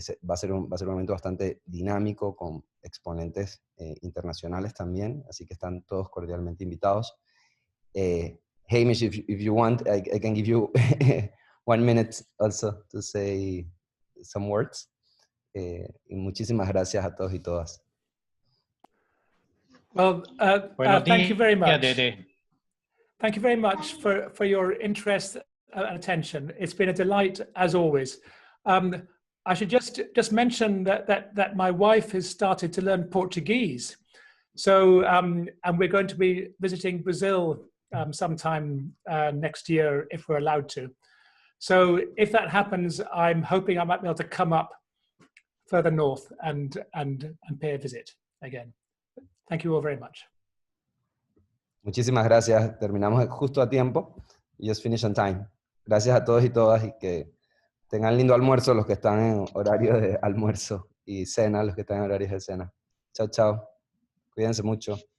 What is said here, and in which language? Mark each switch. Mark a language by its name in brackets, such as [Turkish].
[Spanish] Va a ser un momento bastante dinámico, con exponentes internacionales también, así que están todos cordialmente invitados. [English] Hamish, if you want, I can give you 1 minute also to say some words. [Spanish] Y muchísimas gracias a todos y todas. [English] Well, thank you very much. Thank you very much for your interest and attention. It's been a delight as always. I should just mention that my wife has started to learn Portuguese. So, and we're going to be visiting Brazil sometime next year if we're allowed to. So if that happens, I'm hoping I might be able to come up further north and pay a visit again. Thank you all very much. [Spanish] Muchísimas gracias. Terminamos justo a tiempo. [English] Just finish on time. [Spanish] Gracias a todos y todas, y que tengan lindo almuerzo los que están en horario de almuerzo, y cena los que están en horarios de cena. Chao, chao. Cuídense mucho.